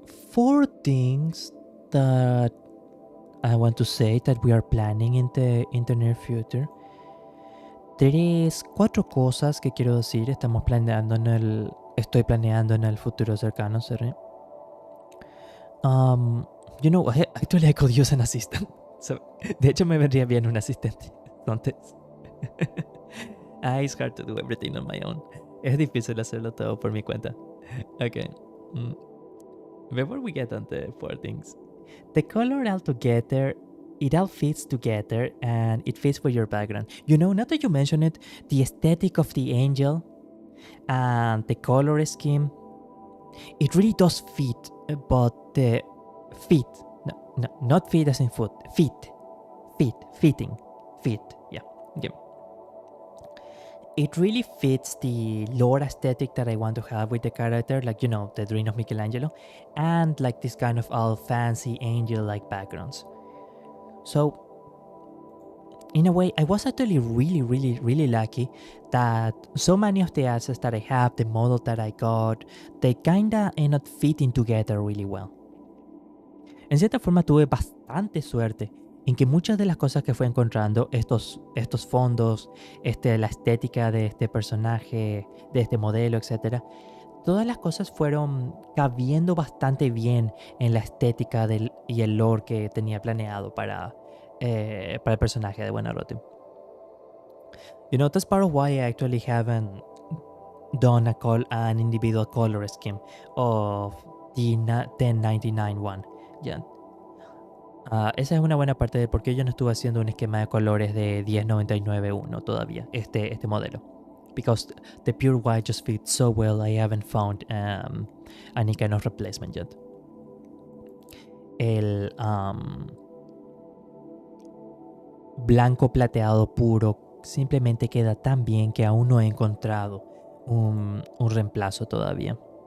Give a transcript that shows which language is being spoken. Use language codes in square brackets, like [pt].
[en] 4 things that I want to say that we are planning in the near future. [es] 4 cosas que quiero decir. Estoy planeando en el futuro cercano, ¿sí? [en] You know, actually I could use an assistant. So, [es] de hecho, me vendría bien un asistente. Entonces, [en] it's hard to do everything on my own. [es] Es difícil hacerlo todo por mi cuenta. [en] Okay. Before we get on the 4 things, the color altogether, it all fits together and it fits with your background. You know, now that you mention it, the aesthetic of the angel and the color scheme, it really does fit, but the fit, no, not fit as in foot, fitting, yeah. It really fits the lore aesthetic that I want to have with the character, like, you know, the Dream of Michelangelo, and like this kind of all fancy angel-like backgrounds. So, in a way, I was actually really lucky that so many of the assets that I have, the model that I got, they kinda end up fitting together really well. [es] En cierta forma tuve bastante suerte en que muchas de las cosas que fue encontrando, estos fondos, la estética de este personaje, de este modelo, etcétera, todas las cosas fueron cabiendo bastante bien en la estética y el lore que tenía planeado para el personaje de Buenarroti. [en] You know, that's part of why I actually haven't done an individual color scheme of the 1099 one yet. [es] Esa es una buena parte de por qué yo no estuve haciendo un esquema de colores de 1099-1 todavía, este modelo. [en] Because the pure white just fits so well, I haven't found any kind of replacement yet. [es] El blanco plateado puro simplemente queda tan bien que aún no he encontrado un reemplazo todavía.